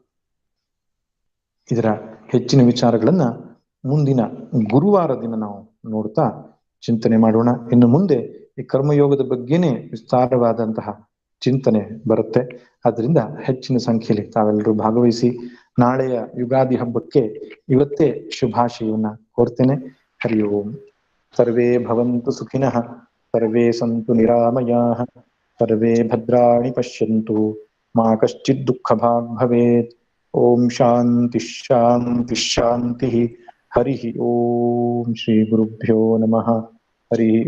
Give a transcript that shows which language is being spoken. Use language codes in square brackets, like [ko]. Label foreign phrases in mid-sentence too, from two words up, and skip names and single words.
[kn] ಇದರ ಹೆಚ್ಚಿನ ವಿಚಾರಗಳನ್ನ ಮುಂದಿನ ಗುರುವಾರ ದಿನ ನಾವು ನೋಡ್ತಾ ಚಿಂತನೆ ಮಾಡೋಣ. ಇನ್ನು ಮುಂದೆ ಈ ಕರ್ಮಯೋಗದ ಬಗ್ಗೆನೇ ವಿಸ್ತಾರವಾದಂತಹ ಚಿಂತನೆ ಬರುತ್ತೆ. ಅದರಿಂದ ಹೆಚ್ಚಿನ ಸಂಖ್ಯೆಯಲ್ಲಿ ತಾವೆಲ್ಲರೂ ಭಾಗವಹಿಸಿ ನಾಳೆಯ ಯುಗಾದಿ ಹಬ್ಬಕ್ಕೆ ಇವತ್ತೇ ಶುಭಾಶಯವನ್ನ ಕೋರ್ತೇನೆ. [sa] ಹರಿ ಓಂ. ಸರ್ವೇ ಭವಂತು ಸುಖಿನಃ, ಸರ್ವೇ ಸಂತು ನಿರಾಮಯಾಃ, ಸರ್ವೇ ಭದ್ರಾಣಿ ಪಶ್ಯಂತು, ಮಾ ಕಶ್ಚಿತ್ ದುಃಖಭಾಗ್ ಭವೇತ್. ಓಂ ಶಾಂತಿ ಶಾಂತಿ ಶಾಂತಿ. ಹರಿ ಓಂ. ಶ್ರೀ ಗುರುಭ್ಯೋ ನಮಃ.